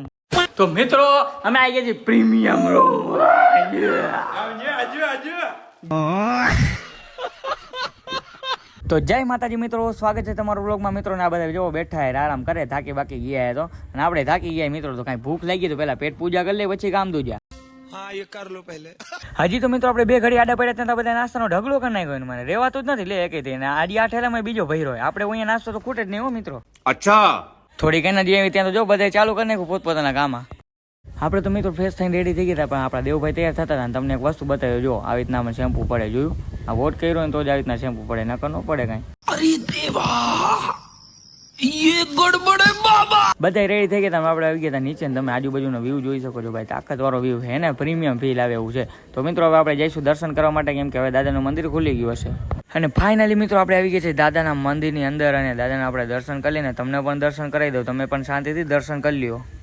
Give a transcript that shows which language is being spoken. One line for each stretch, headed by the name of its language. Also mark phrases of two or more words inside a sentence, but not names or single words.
Gujarati: તો મિત્રો અમે આવી ગયા છીએ પ્રીમિયમ રૂમ. તો જય માતાજી મિત્રો, સ્વાગત છે તમારું વ્લોગમાં. મિત્રો ને આ બધા જો બેઠા હે, આરામ કરે, થાકી બાકી ગયા તો, અને આપણે થાકી ગયા મિત્રો. તો કઈ ભૂખ લાગી તો પેલા પેટ પૂજા કરી લે, પછી કામ દૂજા.
Hindi: हाँ ये कर लो पहले.
Gujarati: હજી તો મિત્રો આપણે બે ઘડી આડા પડ્યા ત્યાં બધા નાસ્તાનો ઢગલો કરી નાખ્યો. મને રેવાતું જ નથી લે એકે થઈને. આડી આ ઠેલામાં બીજો ભર્યો હોય. આપણે અહીંયા નાસ્તો તો ખૂટે જ નહીં હો મિત્રો. અચ્છા થોડીક એનર્જી આવી ત્યાં તો જો બધા ચાલુ કરી નાખ્યું પોતપોતાના કામમાં. આપણે તો મિત્રો ફ્રેશ થઈને રેડી થઈ ગયા હતા, પણ આપણા દેવભાઈ તૈયાર થતા હતા. તમને એક વસ્તુ બતાવ્યો, જો આવી રીતના અમે શેમ્પુ પડે, જોયું? આ વોટ કર્યો ને તો જ આવી રીતના શેમ્પુ પડે, નકર ન પડે કાંઈ.
Hindi: अरे देवा ये गड़बड़ है बाबा.
Gujarati: બધા રેડી થઈ ગયા હતા. આપણે આવી ગયા હતા નીચે. તમે આજુબાજુનો વ્યૂ જોઈ શકો છો ભાઈ, તાકાતવાળો વ્યૂ છે ને, પ્રીમિયમ ફીલ આવે એવું છે. તો મિત્રો હવે આપણે જઈશું દર્શન કરવા માટે, કેમ કે હવે દાદાનું મંદિર ખુલી ગયું હશે. અને ફાઇનલી મિત્રો આપણે આવી ગયા છે દાદાના મંદિરની અંદર, અને દાદાના આપણે દર્શન કરી લઈને તમને પણ દર્શન કરાવી દઉં. તમે પણ શાંતિથી દર્શન કરી લ્યો.